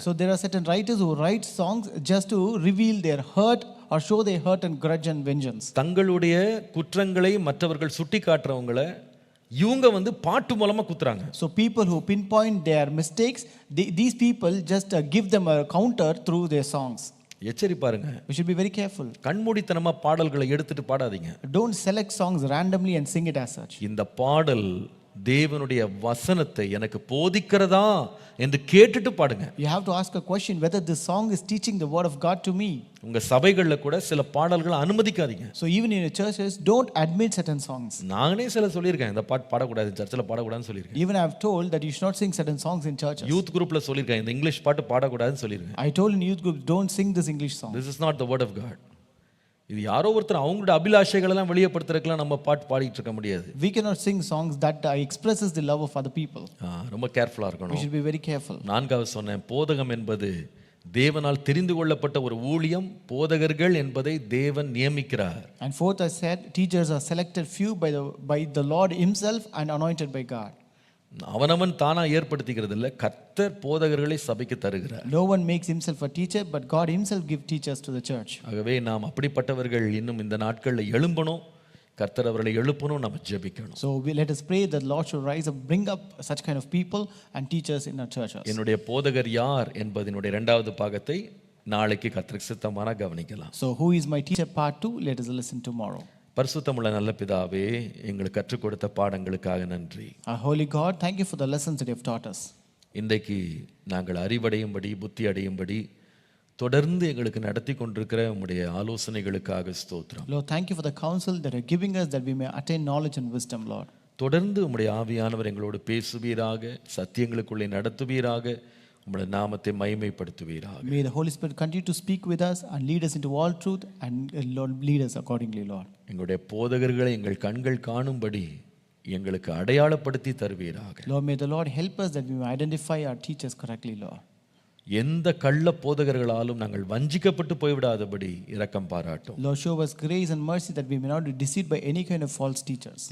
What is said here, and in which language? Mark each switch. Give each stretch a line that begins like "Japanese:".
English: So there are certain writers who write songs just to reveal their hurt or show their hurt and grudge and vengeance.
Tamil: தங்களுடைய குற்றங்களை மற்றவர்கள் சுட்டி காட்டுறவங்களை இவங்க பாட்டு மூலமா குத்துறாங்க.
English: So people who pinpoint their mistakes, these people just give them a counter through their songs.
Tamil: எச்சரி பாருங்க.
English: We should be very careful.
Tamil: கண்மூடித்தனமா பாடல்களை எடுத்துட்டு பாடாதீங்க.
English: Don't select songs randomly and sing it as such.
Tamil: இந்த பாடல் தேவனுடைய வசனத்தை எனக்கு போதிக்கிறதா என்று கேட்டுட்டு பாடுங்க.
English: You have to ask a question whether this song is teaching the word of God to me.
Tamil: உங்க சபைகள்ல கூட சில பாடல்களை அனுமதிக்காதீங்க.
English: So even in your churches, don't admit certain songs.
Tamil: நானே சொல்லியிருக்கேன் இந்த பாட்டு பாடக்கூடாது சர்ச்சில் பாடக்கூடாதுன்னு சொல்லியிருக்கேன்.
English: Even I have told that you should not sing certain songs in churches.
Tamil: Youth குரூப்ல சொல்லியிருக்கேன் இந்த இங்கிலீஷ் பாட்டு பாடக்கூடாதுன்னு சொல்லியிருக்கேன்.
English: I told in youth group, don't sing this English song. This is not the word of God.
Tamil: இது யாரோ ஒருத்தர் அவங்களோட அபிலாஷைகள் எல்லாம் வெளிப்படுத்துறதுக்குலாம் நம்ம பாட்டு பாடிட்டு இருக்க முடியாது.
English: We cannot sing songs that expresses the love of other people.
Tamil: ரொம்ப கேர்ஃபுல்லா இருக்கணும்.
English: We should be very careful.
Tamil: நான்காவது சொன்னேன் போதகம் என்பது தேவனால் தெரிந்து கொள்ளப்பட்ட ஒரு ஊழியம். போதகர்கள் என்பதை தேவன் நியமிக்கிறார்.
English: And fourth I said teachers are selected few by the Lord himself and anointed by God.
Tamil: அவனவன் தானா ஏற்படுத்திக்கிறது இல்ல, கர்த்தர் போதகர்களை சபைக்கு தருகிறார்.
English: No one makes himself a teacher, but God himself gives teachers to the church.
Tamil: ஆகவே நாம் அப்படிப்பட்டவர்கள் இன்னும் இந்த நாட்களில் எழும்பணும். கர்த்தர் அவர்களை எழுப்பணும், நம்ம ஜெபிக்கணும்.
English: So let us pray that Lord should rise up, bring up such kind of people and teachers in our churches.
Tamil: என்னுடைய போதகர் யார் என்பதினுடைய இரண்டாவது பாகத்தை நாளைக்கு கர்த்தருக்கு சித்தமான கவனிக்கலாம்.
English: So who is my teacher part 2? Let us listen tomorrow.
Tamil: பரிசுத்தமுள்ள நல்ல பிதாவே, எங்களுக்கு கற்றுக் கொடுத்த பாடங்களுக்காக நன்றி.
English: Our holy God, thank you for the lessons that you have taught us.
Tamil: இன்றைக்கு நாங்கள் அறிவடையும்படி புத்தி அடையும்படி தொடர்ந்து எங்களுக்கு நடத்தி கொண்டிருக்கிற உம்முடைய ஆலோசனைகளுக்காக ஸ்தோத்திரம்.
English: Lord, thank you for the counsel that you are giving us that we may attain knowledge and wisdom, Lord.
Tamil: தொடர்ந்து உம்முடைய ஆவியானவர் எங்களோடு பேசுவீராக, சத்தியங்களுக்குள்ளே நடத்துவீராக, உம்முடைய நாமத்தை மகிமைப்படுத்துவீராக.
English: May the Holy Spirit continue to speak with us and lead us into all truth and Lord lead us accordingly, Lord.
Tamil: எங்களுடைய போதகர்களை எங்கள் கண்கள் காணும்படி எங்களுக்கு அடையாளப்படுத்தி தருவீராக.
English: Lord, may the Lord help us that we may identify our teachers correctly, Lord.
Tamil: எந்த கள்ள போதகர்களாலும் நாங்கள் வஞ்சிக்கப்பட்டு போய்விடாதபடி இரக்கம் பாராட்டும்.
English: Lord, show us grace and mercy that we may not be deceived by any kind of false teachers.